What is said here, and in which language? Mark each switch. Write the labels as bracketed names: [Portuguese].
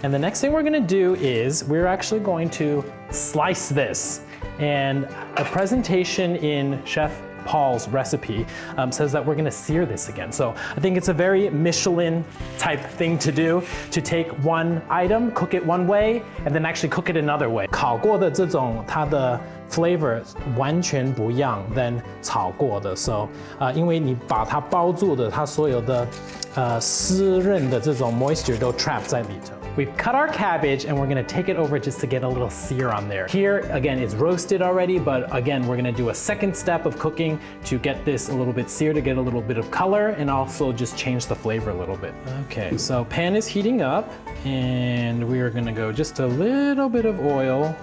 [English] And the next thing we're gonna do is we're actually going to slice this. And a presentation in Chef Paul's recipe says that we're gonna sear this again. So I think it's a very Michelin type thing to do, to take one item, cook it one way, and then actually cook it another way. [Chinese] 烤过的这种它的 [English] flavor [Chinese] 完全不一样 [English] than [Chinese] 炒过的 ， [English] so [Chinese] 因为你把它包住的，它所有的湿润的这种 [English] moisture [Chinese] 都 [English] trap [Chinese] 在里头。 [English] We've cut our cabbage and we're gonna take it over just to get a little sear on there. Here, again, it's roasted already, but again, we're gonna do a second step of cooking to get this a little bit seared, to get a little bit of color, and also just change the flavor a little bit. Okay, so pan is heating up, and we are gonna go just a little bit of oil.